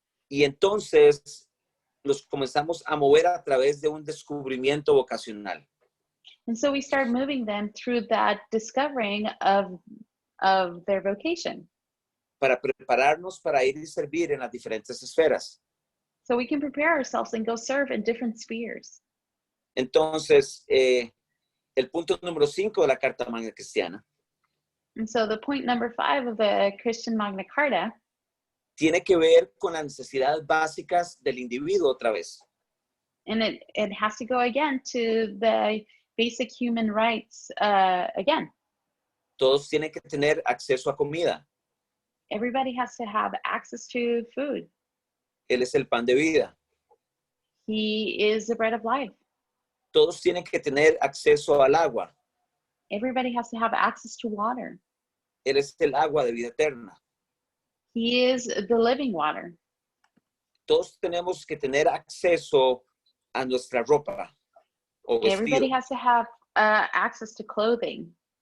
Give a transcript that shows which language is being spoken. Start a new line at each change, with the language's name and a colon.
Spanish: y entonces los comenzamos a mover a través de un descubrimiento vocacional.
English: And so we start moving them through that discovering of their vocation.
Spanish: Para prepararnos para ir y servir en las diferentes esferas.
English: So we can prepare ourselves and go serve in different spheres.
Spanish: Entonces, el punto número 5 de la Carta Magna Cristiana
English: And so the point number 5 of the Christian Magna Carta
Spanish: tiene que ver con las necesidades básicas del individuo otra vez.
English: and it has to go again to the basic human rights again.
Spanish: Todos tienen que tener acceso a comida.
English: Everybody has to have access to food.
Spanish: Él es el pan de vida.
English: He is the bread of life.
Spanish: Todos tienen que tener acceso al agua.
English: Everybody has to have access to water.
Spanish: Él es el agua de vida eterna.
English: He is the living water.
Spanish: Todos tenemos que tener acceso a nuestra ropa o
English: Everybody
Spanish: vestido.
English: has to have access to clothing.